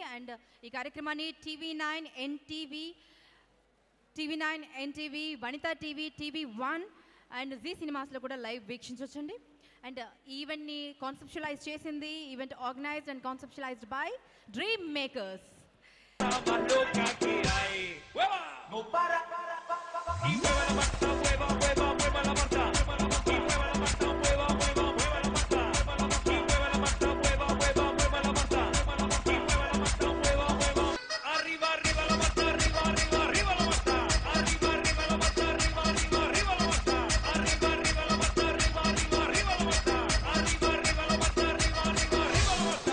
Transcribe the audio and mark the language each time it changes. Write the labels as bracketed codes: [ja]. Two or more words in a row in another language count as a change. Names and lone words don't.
[te] అండ్ ఈ కార్యక్రమాన్ని టీవీ9 ఎన్టీవీ, వనితా టీవీ, TV1 అండ్ జీ సినిమాస్లో కూడా లైవ్ వీక్షించవచ్చండి. అండ్ [en] event conceptualize [te] చేసింది, [en] event organized and conceptualized by Dream Makers. [es] No para y mueva la pata, mueva la pata, mueva la pata, mueva la pata, mueva la pata, mueva la pata, arriba arriba la pata, arriba arriba arriba la pata, arriba arriba la pata, arriba arriba arriba la pata, arriba arriba la pata, arriba arriba arriba la pata, arriba arriba la pata, arriba arriba arriba la pata.